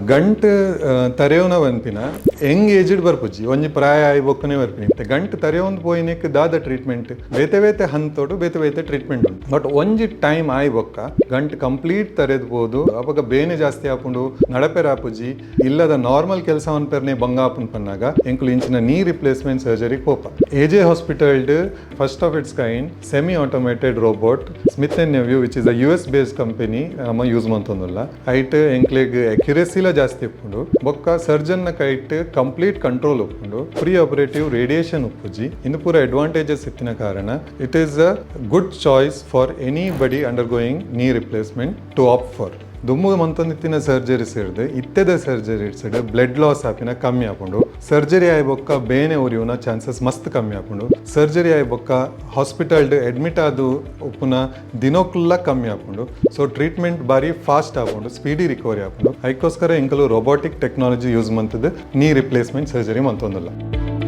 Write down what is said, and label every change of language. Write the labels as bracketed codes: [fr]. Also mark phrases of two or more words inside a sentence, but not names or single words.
[tcy] ಗಂಟ್ ತರೆಯೋನ ಬಂಪಿನ [en] young aged [tcy] ಬರ್ಪುಜಿ ಒಂಜಿ ಪ್ರಾಯ ಆಯ್ ಬೊಕ್ಕನೆ ಬರ್ಪಿನಿ ಗಂಟ್ ತರೆಯೋನ್ ಪೋಯಿನಿಕ್ ದಾದ ಟ್ರೀಟ್ಮೆಂಟ್ ಬೇತೆ ಬೇತೆ ಹಂತೋಡು ಬೇತೆ ಬೇತೆ ಟ್ರೀಟ್ಮೆಂಟ್ ಉಂಟು ಬಟ್ ಒಂಜಿ ಟೈಮ್ ಆಯ್ ಬೊಕ್ಕ ಗಂಟ್ ಕಂಪ್ಲೀಟ್ ತರೆದ್ಬೋದು ಅವಾಗ ಬೇನೆ ಜಾಸ್ತಿ ಆಪುಂಡು ನಡಪೆರ ಆಪುಜಿ ಇಲ್ಲದ ನಾರ್ಮಲ್ ಕೆಲಸ ಅನ್ಪೆರ್ನೆ ಬಂಗ ಆಪುನ್ ಪನ್ನಾಗ ಎಂಕುಲು ಇಂಚಿನ [en] knee replacement surgery ಪೋಪ AJ hospital first of its kind semi automated robot Smith and Nephew which is a US based company use [tcy] ಮಂತೊಂದುಲ್ಲ ಐಟ್ ಎಂಕ್ಲೆಗ್ ಅಕ್ಯುರೆಸಿಲ ಜಾಸ್ತಿ ಉಪ್ಪುಂಡು ಬೊಕ್ಕ ಸರ್ಜನ್ ನ ಕೈಟ್ [en] complete control [tcy] ಉಪ್ಪುಂಡು [en] pre operative radiation [tcy] ಉಪ್ಪುಜಿ ಇನ್ನು ಪೂರ ಅಡ್ವಾಂಟೇಜಸ್ ಇತ್ತಿನ ಕಾರಣ [en] it is a good choice for any body under going knee replacement to op for [tcy] ದುಮ್ಮು ಮಂತೊಂದಿತ್ತಿನ ಸರ್ಜರೀಸ್ ಹಿಡ್ದು ಇತ್ತೆದ ಸರ್ಜರೀಸ್ ಹಿಡ್ದು [en] blood loss [tcy] ಆಪಿನ ಕಮ್ಮಿ ಆಪುಂಡು ಸರ್ಜರಿ ಆಯ್ ಬೊಕ್ಕ ಬೇನೆ ಉರಿಯುನ ಚಾನ್ಸಸ್ ಮಸ್ತ್ ಕಮ್ಮಿ ಆಪುಂಡು ಸರ್ಜರಿ ಆಯ್ ಬೊಕ್ಕ ಹಾಸ್ಪಿಟಲ್ಡ್ ಅಡ್ಮಿಟ್ ಆದು ಉಪ್ಪುನ ದಿನೋಕ್ಲ ಕಮ್ಮಿ ಆಪುಂಡು [en] so treatment [tcy] ಬಾರಿ ಫಾಸ್ಟ್ ಆಪುಂಡು [en] speedy recovery [tcy] ಆಪುಂಡು ಅದಕ್ಕೋಸ್ಕರ ಎಂಕಲು [en] robotic technology use [tcy] ಮಂತದ್ದು [en] knee replacement surgery [tcy] ಮಂತೊಂದುಲ್ಲ.